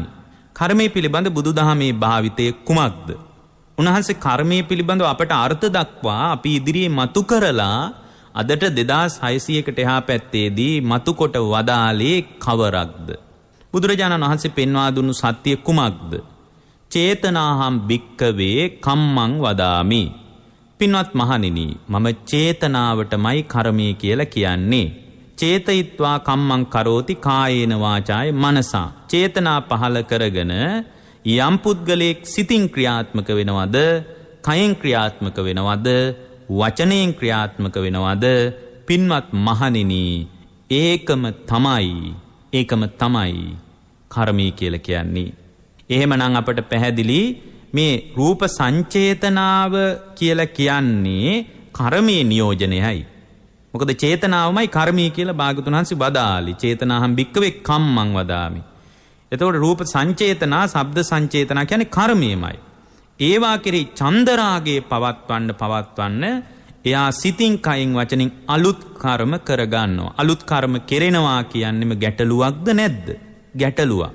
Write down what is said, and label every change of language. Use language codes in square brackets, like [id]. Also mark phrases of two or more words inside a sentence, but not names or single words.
[si] කර්මය පිළිබඳ බුදුදහමේ භාවිතය කුමක්ද? උන්වහන්සේ කර්මය පිළිබඳව අපට අර්ථ දක්වා අපි ඉදිරියේ මතු කරලා අදට 2600කට එහා පැත්තේදී මතු කොට වදාලේ කවරක්ද? බුදුරජාණන් වහන්සේ පෙන්වා දුන්නු සත්‍ය කුමක්ද? [pi] චේතනාහම් භික්කවේ කම්මං වදාමි. [si] පින්වත් මහණෙනි, මම චේතනාවටමයි කර්මය කියලා කියන්නේ. [pi] චේතයිත්වා කම්මං කරෝති කායේන වාචාය මනසා. [si] චේතනා පහල කරගෙන යම් පුද්ගලයෙක් සිතින් ක්‍රියාත්මක වෙනවද, කයෙන් ක්‍රියාත්මක වෙනවද, වචනයෙන් ක්‍රියාත්මක වෙනවද? පින්වත් මහණෙනි, ඒකම තමයි කර්මය කියලා කියන්නේ. එහෙමනම් අපට පැහැදිලි මේ රූප සංචේතනාව කියලා කියන්නේ කර්මයේ නියෝජනයයි. මොකද චේතනාවමයි කර්මය කියලා භාගතුන් වහන්සේ වදාළි. [pi] චේතනාහම් භික්කවේ කම්මං වදාමි. [si] එතකොට රූප සංචේතනා, ශබ්ද සංචේතනා කියන්නේ කර්මයමයි. ඒවා කෙරෙහි ඡන්ද රාගයේ පවත්වන්න එයා සිතින් කයින් වචනින් අලුත් කර්ම කරගන්නවා. අලුත් කර්ම කෙරෙනවා කියන්නේම ගැටලුවක්ද නැද්ද? ගැටලුවක්.